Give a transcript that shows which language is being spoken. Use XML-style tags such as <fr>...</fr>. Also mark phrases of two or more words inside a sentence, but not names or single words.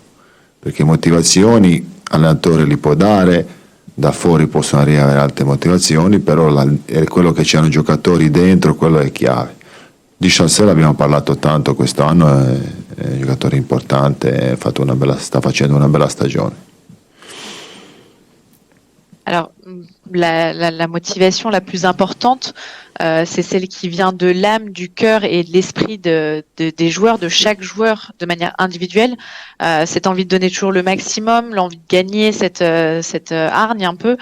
<it>Perché motivazioni allenatore li può dare, da fuori possono arrivare altre motivazioni, però è quello che c'hanno giocatori dentro, quello è chiave. Di Chancel abbiamo parlato tanto quest'anno, è un giocatore importante, sta facendo una bella stagione.</it> <fr>Alors, la motivation la plus importante, c'est celle qui vient de l'âme, du cœur et de l'esprit des joueurs, de chaque joueur de manière individuelle. Cette envie de donner toujours le maximum, l'envie de gagner, cette hargne un peu.</fr>